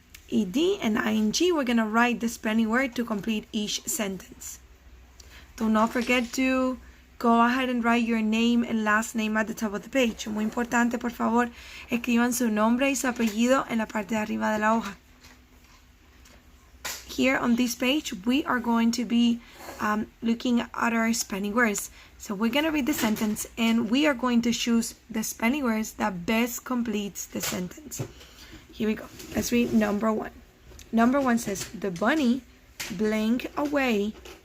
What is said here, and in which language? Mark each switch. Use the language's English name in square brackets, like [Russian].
[English] Ed and ing. We're gonna write the spelling word to complete each sentence. Do not forget to go ahead and write your name and last name at the top of the page. [Spanish] Muy importante, por favor, escriban su nombre y su apellido en la parte de arriba de la hoja. [English] Here on this page, we are going to be looking at our spelling words. So we're going to read the sentence and we are going to choose the spelling words that best completes the sentence. Here we go. Let's read number 1. Number 1 says, the bunny blinked away.